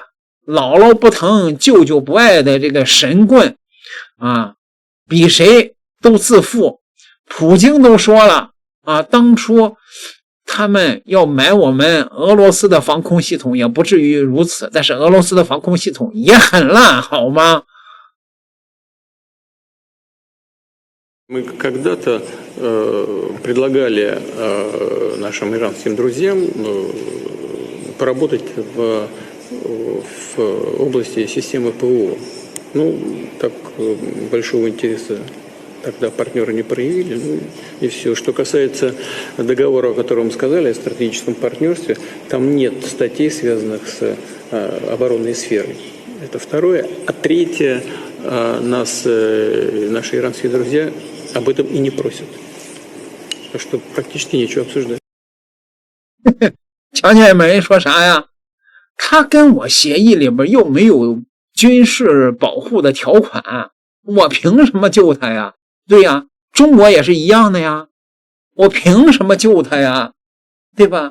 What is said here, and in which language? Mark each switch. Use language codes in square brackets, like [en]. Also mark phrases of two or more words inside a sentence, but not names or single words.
[zh] 姥姥不疼舅舅不爱的这个神棍比谁都自负。普京都说了当初他们要买我们俄罗斯的防空系统也不至于如此，但是俄罗斯的防空系统也很烂，好吗？ [ru] Мы когда-то предлагали нашим иранским друзьям поработать в области системы ПВО. Ну, так большого интереса тогда партнеры не проявили, ну и все. Что касается договора, о котором мы сказали, о стратегическом партнерстве, там нет статей, связанных с оборонной сферой. Это второе. А третье, наши иранские друзья об этом и не просят. Так что практически нечего обсуждать. [zh] 瞧见没说啥呀？他跟我协议里边又没有军事保护的条款，我凭什么救他呀？对呀，中国也是一样的呀，我凭什么救他呀？对吧？